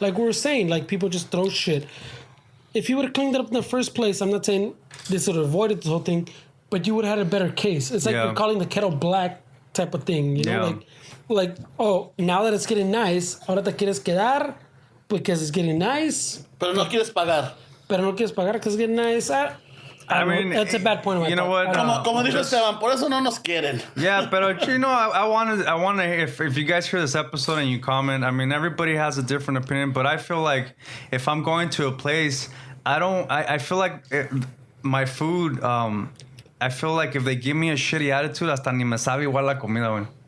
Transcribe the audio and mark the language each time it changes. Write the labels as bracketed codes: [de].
[en] Like we were saying, like people just throw shit. If you would have cleaned it up in the first place, I'm not saying this would have avoided this whole thing, but you would have had a better case. It's like you're calling the kettle black type of thing, you know, like oh, now that it's getting nice, [es] ahora te quieres quedar [en] because it's getting nice. [es] Pero no quieres pagar. Pero no quieres pagar [en] because it's getting nice. I mean, that's a bad point. You know what? [es] Como dijo Esteban, por eso no nos quieren. [en] Yeah, but you know, I want to. If you guys hear this episode and you comment, I mean, everybody has a different opinion, but I feel like if I'm going to a place, I feel like my food. I feel like if they give me a shitty attitude, [es] hasta ni me sabe igual la comida, güey.